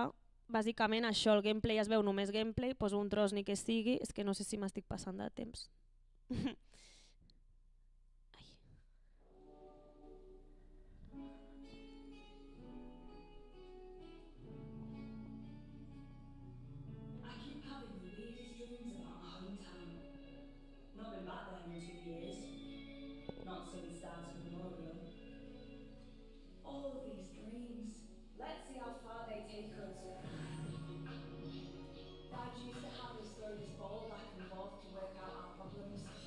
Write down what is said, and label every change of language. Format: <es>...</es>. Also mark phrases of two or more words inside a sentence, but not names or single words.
<ca>Bàsicament això, el gameplay es veu només gameplay, poso un tros ni que sigui, és que no sé si m'estic passant de temps.</ca> <en>I keep having the weirdest dreams about my hometown. Not been back there in 2 years. Not since Dad's memorial. All these dreams. Let's see how far they take us. Dad used to have us throw this ball back and forth to work out our problems.</en>